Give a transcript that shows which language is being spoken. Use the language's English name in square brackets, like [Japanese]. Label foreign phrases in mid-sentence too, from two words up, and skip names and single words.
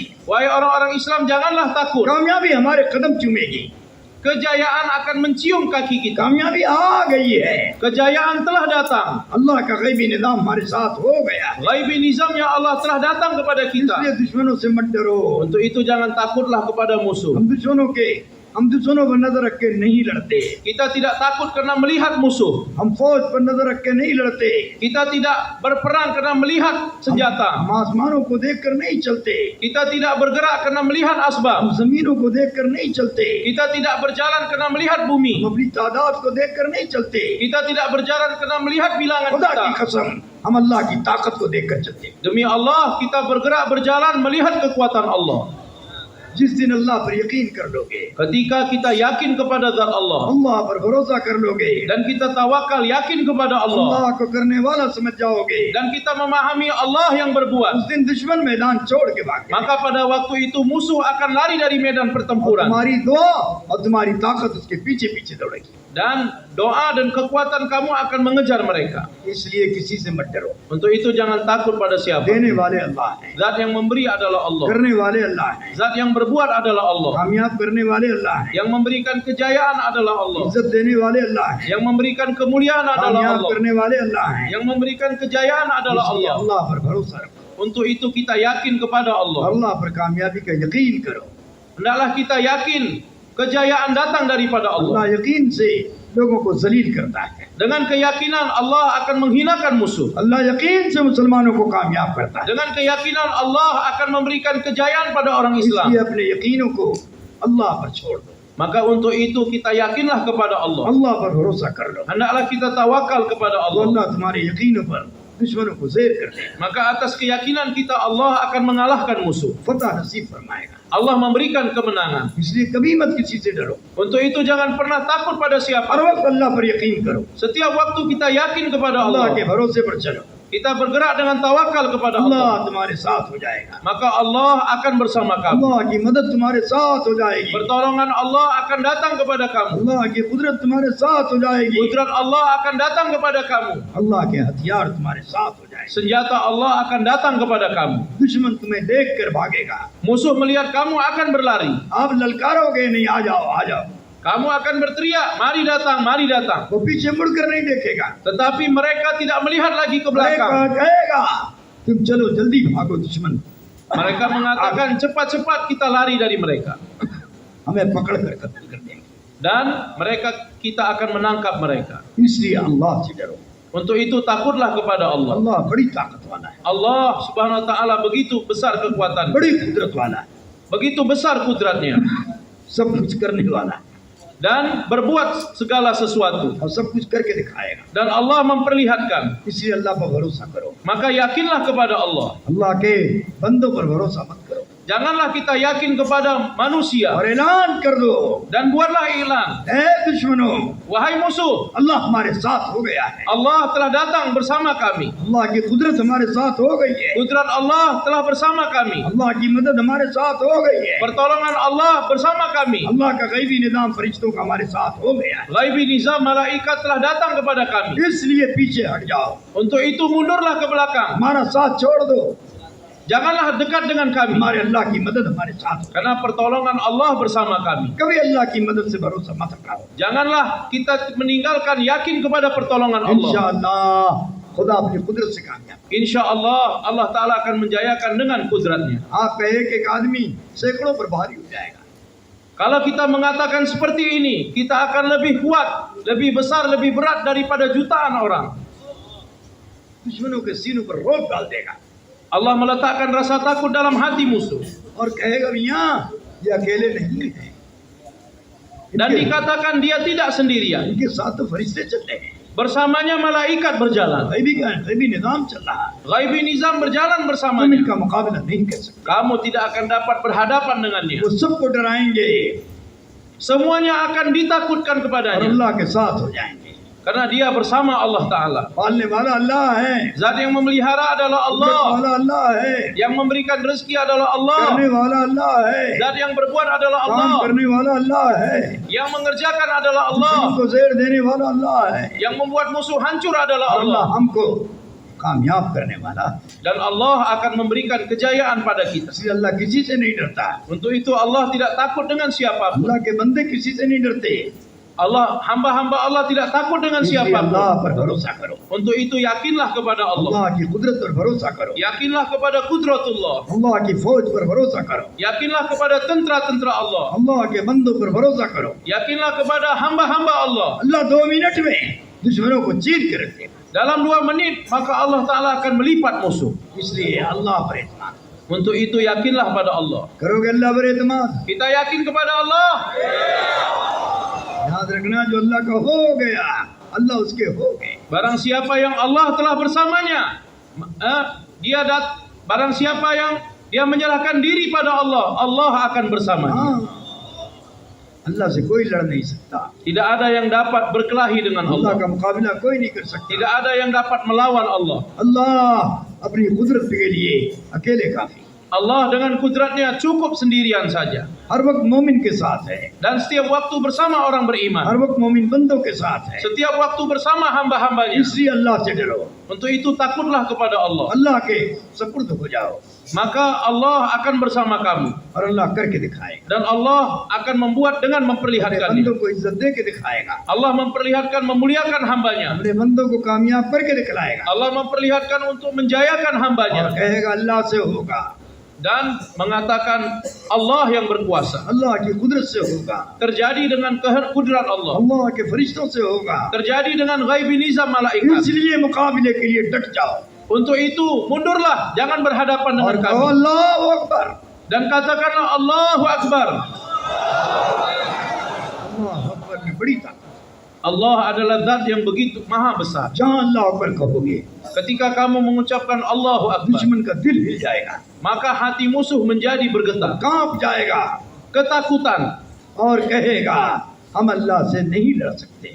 [Malay] wahai orang-orang Islam janganlah takut. [Hindi] कामयाबी हमारे कदम चूमेगी, [Malay] Kejayaan akan mencium kaki kita. [Hindi] कामयाबी आ गई है, [Malay] Kejayaan telah datang. [Hindi] अल्लाह का गैबी निज़ाम हमारे साथ हो गया है। [Malay] Ghaibi nizamnya Allah telah datang kepada kita. [Hindi] इसलिए दुश्मनों से मत डरो, [Malay] Untuk itu jangan takutlah kepada musuh. [Hindi] हम दुश्मनों पर नजर रख के नहीं लड़ते, [Malay] Kita tidak takut karena melihat musuh. [Hindi] हम फौज पर नजर रख के नहीं लड़ते, [Malay] Kita tidak berperang karena melihat [Hindi] हम [Malay] senjata. [Hindi] आसमानों को देख कर नहीं चलते, [Malay] Kita tidak bergerak karena melihat [Hindi] हम [Malay] asbab. [Hindi] जमीनों को देख कर नहीं चलते, [Malay] Kita tidak berjalan karena melihat bumi. [Hindi] हम अपनी तादाद को देख कर नहीं चलते, [Malay] Kita tidak berjalan karena melihat bilangan [Hindi] खुदा [Malay] kita. [Hindi] की कसम हम अल्लाह की ताकत को देख कर चलते। [Malay] Demi Allah kita bergerak berjalan melihat kekuatan Allah. [Hindi] जिस दिन अल्लाह पर यकीन कर लोगे, [Malay] Ketika kita yakin kepada zat Allah [Hindi] अल्लाह पर भरोसा कर लोगे, [Malay] dan kita tawakal yakin kepada Allah [Hindi] अल्लाह को करने वाला समझ जाओगे, [Malay] dan kita memahami Allah yang [Hindi] उस [Malay] berbuat, [Hindi] दिन दुश्मन मैदान छोड़ के भागे। [Malay] maka pada waktu itu musuh akan lari dari medan [Hindi] और [Malay] pertempuran [Hindi] तुम्हारी दुआ और तुम्हारी ताकत उसके पीछे पीछे दौड़ेगी। [Malay] Dan doa dan kekuatan kamu akan mengejar mereka. [Hindi] इसलिए किसी से मत डरो। [Malay] Untuk itu jangan takut pada siapa. [Hindi] देने वाले अल्लाह हैं, [Malay] Zat yang memberi adalah Allah. [Hindi] करने वाले अल्लाह हैं, [Malay] Zat yang berbuat adalah Allah. [Hindi] कामयाब करने वाले अल्लाह हैं, [Malay] Yang memberikan kejayaan adalah Allah. [Hindi] इज्जत देने वाले अल्लाह हैं, [Malay] Yang memberikan kemuliaan adalah [Hindi] कामयाब [Malay] Allah. [Hindi] करने वाले अल्लाह हैं। [Malay] Yang memberikan kejayaan adalah [Hindi] इसलिए [Malay] Allah. [Hindi] अल्लाह पर भरोसा रखो, [Malay] Untuk itu kita yakin kepada Allah. [Hindi] अल्लाह पर कामयाबी का यकीन करो। [Malay] Hendaklah kita yakin kejayaan datang daripada [Hindi] अल्लाह [Malay] Allah. [Hindi] यकीन से लोगों को जलील करता है, [Malay] Dengan keyakinan Allah akan menghinakan musuh. [Hindi] अल्लाह यकीन से मुसलमानों को कामयाब करता है। [Malay] Dengan keyakinan Allah akan memberikan kejayaan pada orang Islam. [Hindi] इसलिए अपने यकीनों को अल्लाह पर छोड़ दो, [Malay] Maka untuk itu kita yakinlah kepada Allah. [Hindi] अल्लाह पर भरोसा कर लो, [Malay] Hendaklah kita tawakal kepada [Hindi] तो [Malay] Allah. [Hindi] अल्लाह तुम्हारे यकीनों पर दुश्मनों को ज़ेर कर देगा, [Malay] Maka atas keyakinan kita Allah akan mengalahkan musuh. [Hindi] फतह नसीब फरमाएगा। [Malay] Allah memberikan kemenangan. [Hindi] इसलिए कभी मत किसी से डरो, [Malay] Untuk itu jangan pernah takut pada [Hindi] हर [Malay] siapa. [Hindi] वक्त अल्लाह पर यकीन करो, [Malay] Setiap waktu kita yakin kepada [Hindi] अल्लाह [Malay] Allah. [Hindi] के भरोसे पर चलो, [Malay] Kita bergerak dengan tawakal kepada [Hindi] अल्लाह [Malay] Allah. [Hindi] तुम्हारे साथ हो जाएगा, [Malay] Maka Allah akan bersama kamu. [Hindi] अल्लाह की मदद तुम्हारे साथ हो जाएगी, [Malay] Pertolongan Allah akan datang kepada kamu. [Hindi] अल्लाह की कुदरत तुम्हारे साथ हो जाएगी, [Malay] Kudrat Allah akan datang kepada kamu. [Hindi] अल्लाह के हथियार तुम्हारे साथ हो जाएंगे, [Malay] Senjata Allah akan datang kepada kamu. [Hindi] दुश्मन तुम्हें देख कर भागेगा, [Malay] Musuh melihat kamu akan berlari. [Hindi] आप ललकारोगे नहीं, आ जाओ आ जाओ, [Malay] Kamu akan berteriak, mari datang, mari datang. [Hindi] वो पीछे मुड़कर नहीं देखेगा, [Malay] Tetapi mereka tidak melihat lagi ke mereka belakang. [Hindi] कहेगा तुम चलो जल्दी भागो, दुश्मन [Malay] Mereka mengatakan cepat-cepat kita lari dari mereka. [Hindi] हमें पकड़ कर कत्ल कर देंगे। [Malay] Dan kita akan menangkap mereka. [Hindi] इसलिए अल्लाह से डरो, [Malay] Untuk itu takutlah kepada Allah. [Hindi] अल्लाह बड़ी ताकत वाला है, [Malay] Allah [Arabic] سبحانه وتعالى [Malay] begitu besar kekuatan. [Hindi] बड़ी कुदरत वाला है, [Malay] Begitu besar kudratnya. [Hindi] सब कुछ करने वाला है [Malay] Dan berbuat segala sesuatu. [Hindi] और सब कुछ करके दिखाएगा। [Malay] Dan Allah memperlihatkan. [Hindi] इसलिए अल्लाह पर भरोसा करो, [Malay] Maka yakinlah kepada Allah. [Hindi] अल्लाह के बंदों पर भरोसा मत करो, [Malay] Janganlah kita yakin kepada manusia. [Hindi] और ऐलान कर दो, [Malay] Dan buatlah iklan. [Hindi] ऐ दुश्मनों, [Malay] Wahai musuh, [Hindi] अल्लाह हमारे साथ हो गया है, [Malay] Allah telah datang bersama kami. [Hindi] अल्लाह की कुदरत हमारे साथ हो गई है, [Malay] Kudrat Allah telah bersama kami. [Hindi] अल्लाह की मदद हमारे साथ हो गई है, [Malay] Pertolongan Allah bersama kami. [Hindi] अल्लाह का गैबी निज़ाम फरिश्तों का हमारे साथ हो गया है, गैबी निज़ाम [Malay] malaikat telah datang kepada kami. [Hindi] इसलिए पीछे हट जाओ, [Malay] Untuk itu mundurlah ke belakang. [Hindi] हमारा साथ छोड़ दो, [Malay] Janganlah dekat dengan kami. [Hindi] हमारे अल्लाह की मदद हमारे साथ हो। [Malay] Karena pertolongan Allah bersama kami. [Hindi] कभी अल्लाह की मदद से भरोसा मत हटाओ, [Malay] Janganlah kita meninggalkan yakin kepada pertolongan Allah. [Hindi] इंशाअल्लाह खुदा अपनी कुदरत से कामयाब। [Arabic] إن شاء الله, [Malay] Allah Ta'ala akan menjayakan dengan kudratnya. [Hindi] आपका एक आदमी सैकड़ों पर भारी हो जाएगा, [Malay] Kalau kita mengatakan seperti ini, kita akan lebih kuat, lebih besar, lebih berat daripada jutaan orang. [Hindi] दुश्मनों के सीनों पर रोक डाल देगा [Malay] Allah meletakkan rasa takut dalam hati musuh. [Hindi] और कहेगा भैया ये अकेले नहीं है, [Malay] Dan dikatakan dia tidak sendirian. [Hindi] इनके साथ तो फरिश्ते चल रहे हैं, [Malay] Bersamanya malaikat berjalan. [Hindi] गैबी निज़ाम चल रहा है, गैबी निज़ाम [Malay] berjalan [Hindi] हम [Malay] bersamanya. [Hindi] इनका मुकाबला नहीं कर सकते, [Malay] Kamu tidak akan dapat berhadapan dengannya. [Hindi] वो सबको डराएंगे [Malay] Semuanya akan ditakutkan [Hindi] और [Malay] kepadanya. [Hindi] अल्लाह के साथ हो जाएंगे। [Malay] Karena dia bersama Allah Ta'ala. [Hindi] पालने वाला अल्लाह है, [Malay] Zat yang memelihara adalah [Hindi] कुदरत [Malay] Allah. [Hindi] वाला अल्लाह है, [Malay] Yang memberikan rezeki adalah Allah. [Hindi] करने वाला अल्लाह है, [Malay] Zat yang berbuat adalah [Hindi] काम [Malay] Allah. [Hindi] करने वाला अल्लाह है, [Malay] Yang mengerjakan adalah Allah. [Hindi] हमको ज़ेर देने वाला अल्लाह है, [Malay] Yang membuat musuh hancur adalah [Hindi] और अल्लाह [Malay] Allah. [Hindi] हमको कामयाब करने वाला है। [Malay] Dan Allah akan memberikan kejayaan pada kita. [Hindi] इसलिए अल्लाह किसी से नहीं डरता, [Malay] Untuk itu Allah tidak takut dengan siapapun. [Hindi] अल्लाह के बंदे किसी से नहीं डरते, [Malay] Allah, hamba-hamba Allah tidak takut dengan [Hindi] इसलिए अल्लाह [Malay] siapapun. [Hindi] पर भरोसा करो, [Malay] Untuk itu yakinlah kepada Allah. [Hindi] अल्लाह की कुदरत पर भरोसा करो, [Malay] Yakinlah kepada kudratullah. [Hindi] अल्लाह की फौज पर भरोसा करो, [Malay] Yakinlah kepada tentera-tentera Allah. [Hindi] अल्लाह के बंदों पर भरोसा करो। [Malay] Yakinlah kepada hamba-hamba Allah. [Hindi] अल्लाह 2 मिनट में दुश्मनों को चीर के रख देगा, [Malay] Dalam 2 menit maka Allah Ta'ala akan melipat musuh. [Hindi] इसलिए अल्लाह पर एतमाद [Malay] Untuk itu yakinlah pada Allah. [Hindi] करोगे, अल्लाह पर एतमाद [Malay] Kita yakin kepada Allah. [Hindi] याद रखना, जो अल्लाह का हो गया अल्लाह उसके हो गए। [Malay] Barang siapa yang Allah telah bersamanya, barang siapa yang dia menyerahkan diri pada Allah, Allah akan bersamanya. [Hindi] हाँ, अल्लाह से कोई लड़ नहीं सकता, [Malay] Tidak ada yang dapat berkelahi dengan [Hindi] अल्लाह [Malay] Allah. [Hindi] का मुकाबला कोई नहीं कर सकता। [Malay] Tidak ada yang dapat melawan Allah. [Hindi] अल्लाह अपनी कुदरत के लिए अकेले काफी। [Malay] Allah dengan kudratnya cukup sendirian saja. [Hindi] हर वक्त मोमिन के साथ है, [Malay] dan setiap waktu bersama orang beriman, [Hindi] हर वक्त मोमिन बंदों के साथ है। [Malay] setiap waktu bersama hamba-hambanya. [Hindi] इसलिए अल्लाह से डरो, [Malay] Untuk itu takutlah kepada Allah, [Hindi] अल्लाह के सुपुर्द हो जाओ [Malay] maka Allah akan bersama kamu [Hindi] और अल्लाह करके दिखाएगा, [Malay] dan Allah akan membuat dengan [Hindi] अपने [Malay] memperlihatkannya. [Hindi] बंदों को इज्जत दे के दिखाएगा, [Malay] Allah memperlihatkan memuliakan hambanya. [Hindi] अपने बंदों को कामयाब करके दिखलाएगा [Malay] Allah memperlihatkan untuk menjayakan [Hindi] और [Malay] hambanya [Hindi] कहेगा अल्लाह से होगा, [Malay] dan mengatakan Allah yang berkuasa. [Hindi] अल्लाह की कुदरत से होगा, [Malay] Terjadi dengan kudrat Allah, [Hindi] अल्लाह के फरिश्तों से होगा। [Malay] terjadi dengan [Hindi] गैबी निज़ाम [Malay] malaikat. [Hindi] इसलिए मुकाबले के लिए डट जाओ [Malay] Untuk itu mundurlah, jangan berhadapan [Hindi] और [Malay] dengan [Hindi] कहो [Malay] kami [Arabic] الله أكبر, [Malay] dan katakanlah [Arabic] الله أكبر. الله أكبر [Hindi] में बड़ी ताकत। [Malay] Allah adalah zat yang begitu maha besar. [Hindi] जहाँ [Arabic] الله أكبر [Hindi] कहोगे [Malay] Ketika kamu mengucapkan [Arabic] الله أكبر, [Hindi] दुश्मन का दिल हिल जाएगा, [Malay] maka hati musuh menjadi bergetar, [Hindi] कांप जाएगा [Malay] ketakutan, [Hindi] और कहेगा हम अल्लाह से नहीं लड़ सकते,